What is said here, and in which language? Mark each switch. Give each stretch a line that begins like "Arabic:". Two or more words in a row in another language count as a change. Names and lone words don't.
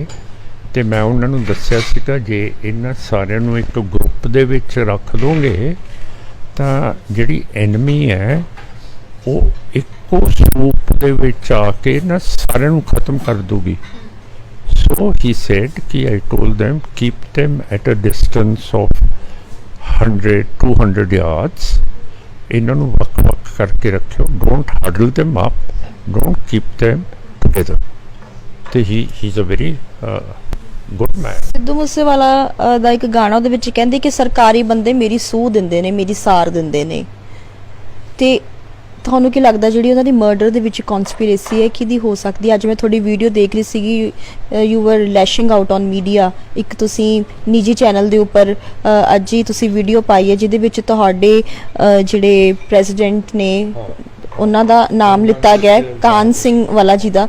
Punjabi: ਤੇ ਮੈਂ ਉਹਨਾਂ ਨੂੰ ਦੱਸਿਆ ਸੀਗਾ ਜੇ ਇਹਨਾਂ ਸਾਰਿਆਂ ਨੂੰ ਇੱਕ ਗਰੁੱਪ ਦੇ ਵਿੱਚ ਰੱਖ ਦੋਗੇ ਤਾਂ ਜਿਹੜੀ ਐਨਮੀ ਹੈ ਉਹ ਇੱਕੋ ਸਰੂਪ ਦੇ ਵਿੱਚ ਆ ਕੇ ਨਾ ਸਾਰਿਆਂ ਨੂੰ ਖਤਮ ਕਰ ਦੂਗੀ।
English: so he said ਕਿ I told them keep them at a distance of 100-200 yards,
Punjabi: ਇਹਨਾਂ ਨੂੰ ਵੱਖ-ਵੱਖ ਕਰਕੇ ਰੱਖਿਓ,
English: don't huddle them up, don't keep them together। ਤੇ he's a very good man.
Punjabi: ਸਿੱਧੂ ਮੂਸੇਵਾਲਾ ਦਾ ਇੱਕ ਗਾਣਾ ਉਹਦੇ ਵਿੱਚ ਕਹਿੰਦੇ ਕਿ ਸਰਕਾਰੀ ਬੰਦੇ ਮੇਰੀ ਸੂਹ ਦਿੰਦੇ ਨੇ, ਮੇਰੀ ਸਾਰ ਦਿੰਦੇ ਨੇ। ਤੇ ਤੁਹਾਨੂੰ ਕੀ ਲੱਗਦਾ ਜਿਹੜੀ ਉਹਨਾਂ ਦੀ ਮਰਡਰ ਦੇ ਵਿੱਚ ਕਨਸਪੀਰੇਸੀ ਹੈ ਕਿਹਦੀ ਹੋ ਸਕਦੀ ਹੈ? ਅੱਜ ਮੈਂ ਤੁਹਾਡੀ ਵੀਡੀਓ ਦੇਖ ਰਹੀ ਸੀਗੀ,
English: you were lashing out on media,
Punjabi: ਇੱਕ ਤੁਸੀਂ ਨਿੱਜੀ ਚੈਨਲ ਦੇ ਉੱਪਰ ਅੱਜ ਹੀ ਤੁਸੀਂ ਵੀਡੀਓ ਪਾਈ ਹੈ ਜਿਹਦੇ ਵਿੱਚ ਤੁਹਾਡੇ ਜਿਹੜੇ ਪ੍ਰੈਜ਼ੀਡੈਂਟ ਨੇ ਉਹਨਾਂ ਦਾ ਨਾਮ ਲਿੱਤਾ ਗਿਆ, ਕਾਨ ਸਿੰਘ ਵਾਲਾ ਜੀ ਦਾ।